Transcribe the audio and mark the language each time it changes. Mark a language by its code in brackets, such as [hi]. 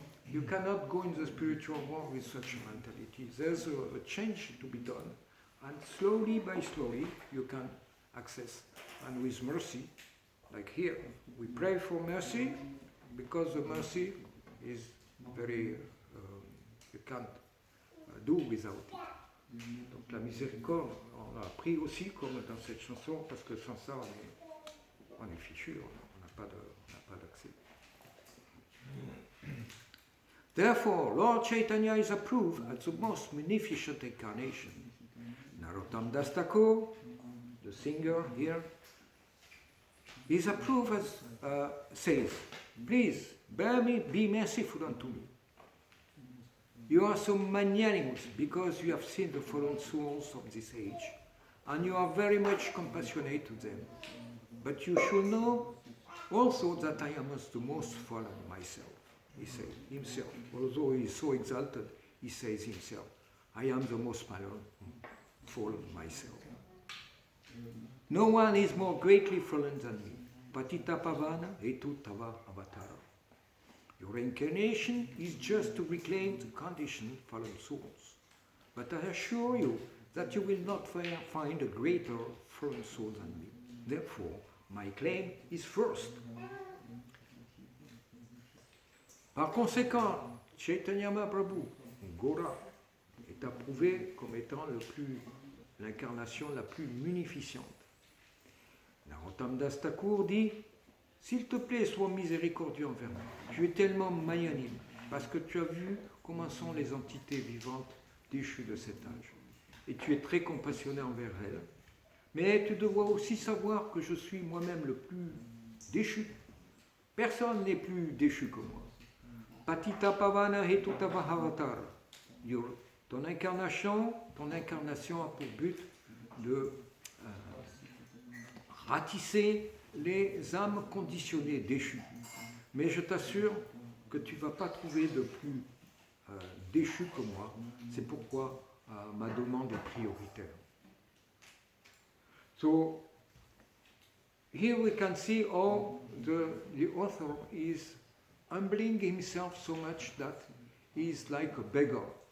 [en] You cannot go in the spiritual world with such a mentality. There's a change to be done, and slowly by slowly you can access. And with mercy, like here, we pray for mercy because the mercy is very, you can't do without it. [fr] Donc la miséricorde, on l'a appris aussi comme dans cette chanson, parce que sans ça on est fichu, on n'a pas d'accès. [en] Therefore, Lord Chaitanya is approved as the most magnificent incarnation. Narottam Das Thakur, the singer here, is approved as says, please bear me, be merciful unto me. You are so magnanimous because you have seen the fallen souls of this age, and you are very much compassionate to them. But you should know also that I am the most fallen myself, he said himself. Although he is so exalted, he says himself, I am the most fallen myself. No one is more greatly fallen than me. [bn] Patita pavana etu tava avatara. [en] Your incarnation is just to reclaim the conditioned fallen souls. But I assure you that you will not find a greater fallen soul than me. Therefore, my claim is first. [fr] Par conséquent, Chaitanya Mahaprabhu, Gora, est approuvé comme étant l'incarnation la plus munificente. Narottam Das Thakur dit, s'il te plaît, sois miséricordieux envers moi. Tu es tellement magnanime, parce que tu as vu comment sont les entités vivantes déchues de cet âge. Et tu es très compassionné envers elles. Mais tu dois aussi savoir que je suis moi-même le plus déchu. Personne n'est plus déchu que moi. [bn] Patita pavana hetutava avatar. [fr] Your Ton incarnation a pour but de ratisser les âmes conditionnées, déchues. Mais je t'assure que tu ne vas pas trouver de plus déchu que moi. C'est pourquoi ma demande est prioritaire. So, here we can see how the author is humbling himself so much that he is like a beggar.